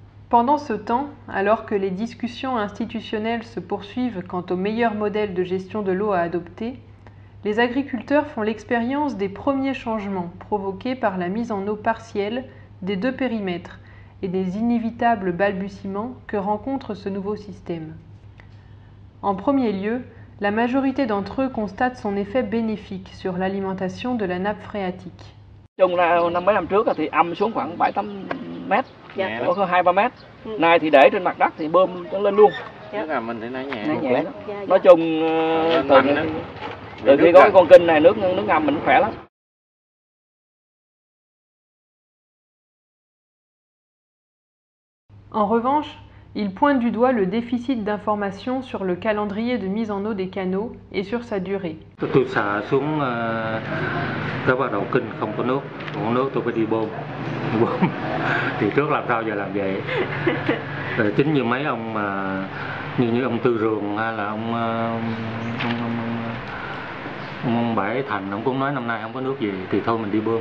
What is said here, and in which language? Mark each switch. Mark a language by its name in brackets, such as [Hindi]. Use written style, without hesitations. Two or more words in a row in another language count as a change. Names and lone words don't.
[French] Pendant ce temps, alors que les discussions institutionnelles se poursuivent quant au meilleur modèle de gestion de l'eau à adopter, les agriculteurs font l'expérience des premiers changements provoqués par la mise en eau partielle des deux périmètres et des inévitables balbutiements que rencontre ce nouveau système. En premier lieu, la majorité d'entre eux constatent son effet bénéfique sur l'alimentation de la nappe phréatique. [Vietnamese] Trồng là mấy năm trước thì âm xuống khoảng 7-8 mét, có 2-3 mét. Nay thì để trên mặt đất thì bơm nó lên luôn. Tức là mình thì nó nhẹ. Nói chung từ khi có cái con kênh này nước ngầm mình khỏe lắm. [French] En revanche, il pointe du doigt le déficit d'information sur le calendrier de mise en eau des canaux et sur sa durée. [Vietnamese] Tôi xả xuống cái bắt đầu kênh không có nước tôi phải đi bơm. Thì trước làm sao giờ làm vậy. Rồi chính như mấy ông mà như ông Tư Rường hay là ông Bảy Thành, ông cũng nói năm nay không có nước gì thì thôi mình đi bơm.